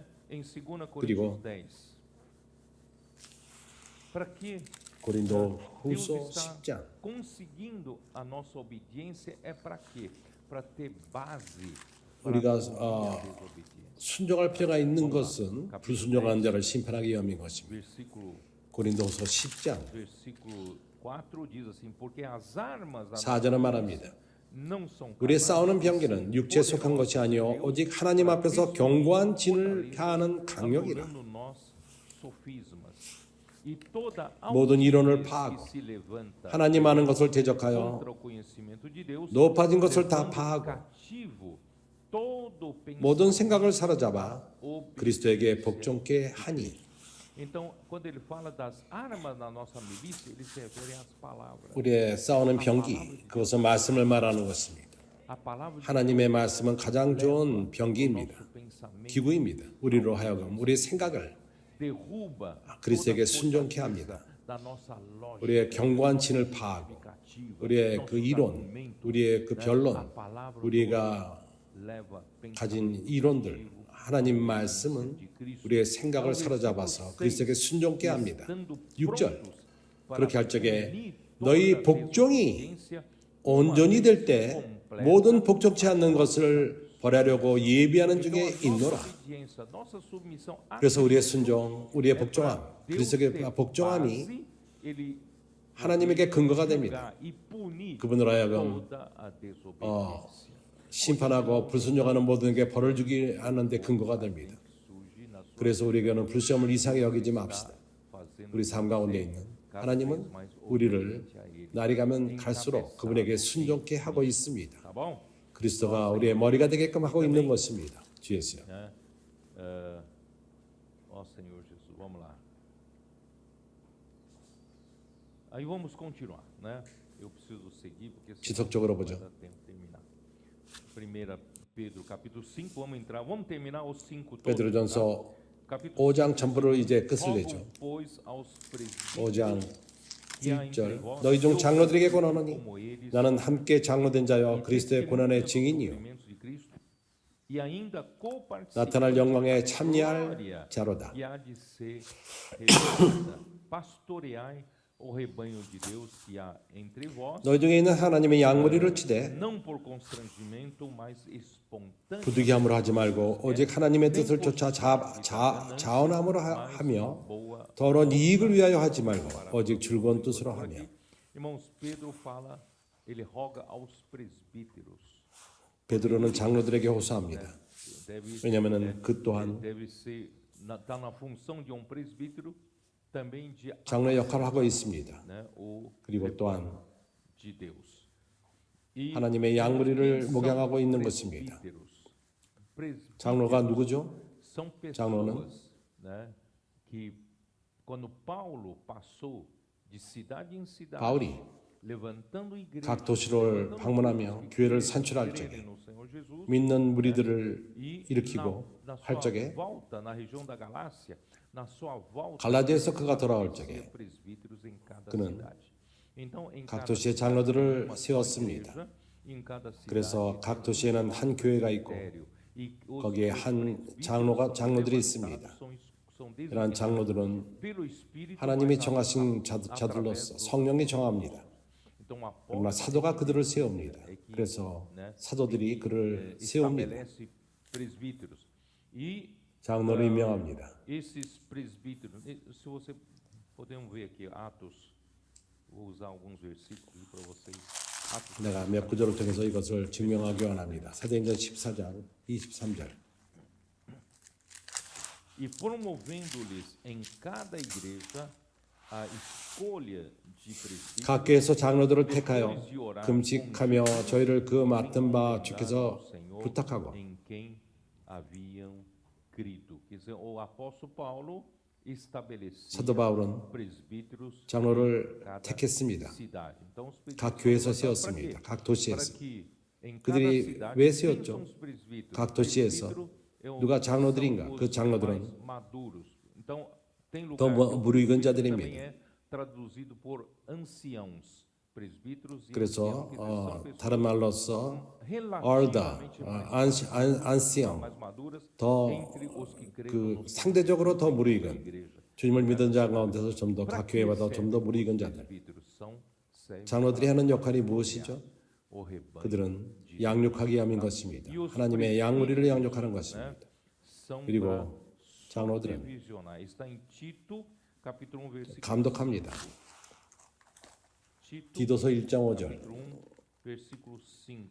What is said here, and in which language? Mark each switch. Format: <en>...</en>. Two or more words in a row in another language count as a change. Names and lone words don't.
<ko>그리고 고린도 후서 10장 우리가 순종할 필요가 있는 것은 불순종하는 자를 심판하기 위함인 것입니다. 고린도후서 10장 4절은 말합니다.</ko> <pt>não são</pt> <ko>우리의</ko> <pt>calados,</pt> <ko>싸우는 병기는 육체에 속한 것이 아니요 오직 하나님 앞에서 견고한 진을 향하는 강력이라.</ko> <pt>anulando nós sofismas e toda</pt> <ko>모든 이론을</ko> <pt>altivez</pt> <ko>파하고</ko> <pt>que se levanta</pt> <ko>하나님 아는 것을 대적하여</ko> <pt>contra o conhecimento de Deus,</pt> <ko>높아진 것을 다</ko> <pt>levando</pt> <ko>파하고</ko> <pt>cativo todo</pt> <ko>모든</ko> <pt>pensamento</pt> <ko>생각을 사로잡아</ko> <pt>obediência.</pt> <ko>그리스도에게 복종케 하니.</ko> <pt>Então, quando ele fala das armas da nossa milícia, ele se refere às palavras.</pt> <ko>우리의 싸우는 병기, 그것은 말씀을 말하는 것입니다.</ko> <pt>A palavra de</pt> <ko>하나님의 말씀은 가장 좋은 병기입니다.</ko> <pt>nosso pensamento</pt> <ko>기구입니다. 우리로 하여금 우리의 생각을</ko> <pt>derruba</pt> <ko>그리스도에게</ko> <pt>toda a</pt> <ko>순종케</ko> <pt>fortaleza</pt> <ko>합니다.</ko> <pt>da nossa lógica,</pt> <ko>우리의 견고한 진을 파하고</ko> <pt>justificativa,</pt> <ko>우리의</ko> <pt>nossos</pt> <ko>그 이론,</ko> <pt>argumentos,</pt> <ko>우리의 그</ko> <pt>né?</pt> <ko>변론,</ko> <pt>A palavra</pt> <ko>우리가</ko> <pt>leva</pt> <ko>가진</ko> <pt>pensamento</pt> <ko>이론들,</ko> <pt>positivo,</pt> <ko>하나님 말씀은</ko> <pt>de Cristo.</pt> <ko>우리의 생각을</ko> <pt>Então,</pt> <ko>사로잡아서</ko> <pt>versículo</pt> <ko>그리스도에게</ko> <pt>6,</pt> <ko>순종케 합니다.</ko> <pt>estando</pt> <ko>6절</ko> <pt>prontos para</pt> <ko>그렇게 할 적에</ko> <pt>punir</pt> <ko>너희</ko> <pt>toda</pt> <ko>복종이</ko> <pt>desobediência,</pt> <ko>온전히 될 때</ko> <pt>completa,</pt> <ko>모든 복종치 않는 것을 벌하려고 예비하는 중에</ko> <pt>Então, a nossa</pt> <ko>있노라.</ko> <pt>obediência, nossa submissão a</pt> <ko>그래서 우리의</ko> <pt>Cristo</pt> <ko>순종, 우리의</ko> <pt>é</pt> <ko>복종함,</ko> <pt>para Deus</pt> <ko>그리스도의</ko> <pt>ter</pt> <ko>복종함이</ko> <pt>base, ele</pt> <ko>하나님에게 근거가 됩니다.</ko> <pt>julgar e punir</pt> <ko>그분으로 하여금</ko> <pt>toda a desobediência.</pt> <ko>심판하고 불순종하는 모든에게 벌을 주기 하는데 근거가 됩니다.</ko> <pt>Surge na sua</pt> <ko>그래서 우리에게는 불시험을 이상히 여기지 맙시다.</ko> <pt>fazendo</pt> <ko>우리 삶 가운데 있는 하나님은 우리를 날이 가면 갈수록 그분에게 순종케 하고 있습니다.</ko> <pt>tá bom?</pt> <ko>그리스도가 우리의 머리가 되게끔 하고 있는 것입니다. 주 예수요.</ko> <pt>Né? Ó Senhor Jesus, vamos lá. Aí vamos continuar, né? Eu preciso seguir porque senão</pt> <ko>지속적으로</ko> <pt>não vai</pt> <ko>보죠.</ko> <pt>dar tempo de terminar. 1 Pedro capítulo 5, vamos entrar, vamos terminar os 5 todos.</pt> <ko>베드로전서</ko> <pt>tá? Capítulo</pt> <ko>5장 전부를 이제 끝을 내죠.</ko> <pt>Rogo, pois, aos presbíteros</pt> <ko>5장</ko> <pt>que há entre</pt> <ko>1절</ko> <pt>vós</pt> <ko>너희 중 장로들에게 권하노니</ko> <pt>como eles</pt> <ko>나는 함께 장로된 자여 그리스도의 고난의 증인이요</ko> <pt>sofrimentos de Cristo, e ainda</pt> <ko>나타날 영광에 참여할</ko> <pt>glória</pt> <ko>자로다.</ko> <pt>que há de ser revelada. Pastoreai o rebanho de Deus que há entre vós,</pt> <ko>너희 중에 있는 하나님의 양무리를 치되</ko> <pt>não por constrangimento, mas espontâneo,</pt> <ko>부득이함으로 하지 말고 오직 하나님의 뜻을 쫓아 자원함으로 하며</ko> <pt>boa.</pt> <ko>더러운 이익을 위하여 하지 말고 오직 즐거운 뜻으로 하며.</ko> <pt>Irmãos, Pedro fala, ele roga aos presbíteros.</pt> <ko>베드로는 장로들에게 호소합니다.</ko> <pt>Deve,</pt> <ko>왜냐하면 그 또한</ko> <pt>deve ser, está na função de um presbítero, também de</pt> <ko>장로의 역할을 하고 있습니다.</ko> <pt>né, o</pt> <ko>그리고 또한</ko> <pt>de Deus. E</pt> <ko>하나님의 양무리를</ko> <pt>quem</pt> <ko>목양하고</ko> <pt>são</pt> <ko>있는 것입니다.</ko> <pt>presbíteros? Presbíteros</pt> <ko>장로가 누구죠?</ko> <pt>são</pt> <ko>장로는</ko> <pt>pessoas, né, que quando Paulo passou de cidade em cidade,</pt> <ko>바울이</ko> <pt>levantando igrejas,</pt> <ko>각 도시를 방문하며 교회를 산출할 적에</ko> <pt>crerem no Senhor Jesus,</pt> <ko>믿는 무리들을</ko> <pt>e</pt> <ko>일으키고</ko> <pt>na</pt> <ko>할</ko> <pt>sua</pt> <ko>적에</ko> <pt>volta na região da Galácia, na sua volta</pt> <ko>갈라디아에서 그가 돌아올 적에</ko> <pt>presbíteros em cada</pt> <ko>그는</ko> <pt>cidade. Então, em</pt> <ko>각</ko> <pt>cada</pt> <ko>도시에</ko> <pt>cidade,</pt> <ko>장로들을</ko> <pt>uma</pt> <ko>세웠습니다.</ko> <pt>igreja, em cada cidade,</pt> <ko>그래서 각 도시에는 한 교회가 있고</ko> <pt>ministério. E os</pt> <ko>거기에 한</ko> <pt>presbíteros</pt> <ko>장로들이</ko> <pt>são</pt> <ko>있습니다.</ko> <pt>são</pt> <ko>이러한</ko> <pt>designados</pt> <ko>장로들은</ko> <pt>pelo Espírito,</pt> <ko>하나님이</ko> <pt>mas</pt> <ko>정하신</ko> <pt>através</pt> <ko>자들로서</ko> <pt>do-</pt> <ko>성령이 정합니다.</ko> <pt>Então, o</pt> <ko>그러나</ko> <pt>apóstolo</pt> <ko>사도가 그들을 세웁니다. 그래서 사도들이 그를 세웁니다.</ko> <pt>estabelece presbíteros. E</pt> <ko>장로를 임명합니다.</ko> <pt>esses presbíteros, se você podemos ver aqui Atos, vou usar alguns versículos para vocês. Atos</pt> <ko>내가 몇 구절을 통해서 이것을 증명하기 원합니다. 사도행전 14장 23절.</ko> <pt>e promovendo-lhes em cada igreja a escolha de presbíteros.</pt> <ko>각 교회에서 장로들을 택하여 금식하며 저희를 그 맡은 바 주께서 부탁하고</ko> <pt>em quem haviam crido. Quer dizer, o apóstolo Paulo estabelecia</pt> <ko>사도 바울은</ko> <pt>presbíteros</pt> <ko>장로를</ko> <pt>em cada</pt> <ko>택했습니다.</ko> <pt>cidade. Então, os</pt> <ko>각</ko> <pt>presbíteros</pt> <ko>교회에서</ko> <pt>foram levantados</pt> <ko>세웠습니다. 각</ko> <pt>para</pt> <ko>도시에서.</ko> <pt>que em cada</pt> <ko>그들이</ko> <pt>cidade,</pt> <ko>왜</ko> <pt>quem</pt> <ko>세웠죠?</ko> <pt>são os presbíteros?</pt> <ko>각 도시에서</ko> <pt>Presbítero é o-</pt> <ko>누가 장로들인가?</ko> <pt>são</pt> <ko>그</ko> <pt>os</pt> <ko>장로들은</ko> <pt>mais maduros. Então, tem</pt> <ko>더</ko> <pt>lugar que o</pt> <ko>무르익은</ko> <pt>presbítero</pt> <ko>자들입니다.</ko> <pt>também é traduzido por anciãos. Presbíteros e</pt> <ko>그래서</ko> <pt>anciãos, que são pessoas</pt> <ko>다른 말로서</ko> <pt>relativamente mais</pt> <ko>안시영</ko> <pt>mais maduras</pt> <ko>더</ko> <pt>entre os que creram</pt> <ko>그</ko> <pt>no</pt> <ko>상대적으로 더 무르익은</ko> <pt>igreja.</pt> <ko>주님을 믿은 자 가운데서 좀 더 각 교회보다 좀 더 무르익은 자들.</ko> <pt>Presbíteros são servos</pt> <ko>장로들이 하는 역할이 무엇이죠?</ko> <pt>o rebanho.</pt> <ko>그들은 양육하기 위함인 것입니다. 하나님의 양무리를 양육하는 것입니다.</ko> <pt>São</pt> <ko>그리고</ko> <pt>para</pt> <ko>장로들은</ko> <pt>supervisionar. Está em Tito, capítulo 1, versículo</pt> <ko>감독합니다.</ko> <pt>Tito,</pt> <ko>디도서 1장 5절.</ko> <pt>capítulo 1, versículo 5.</pt>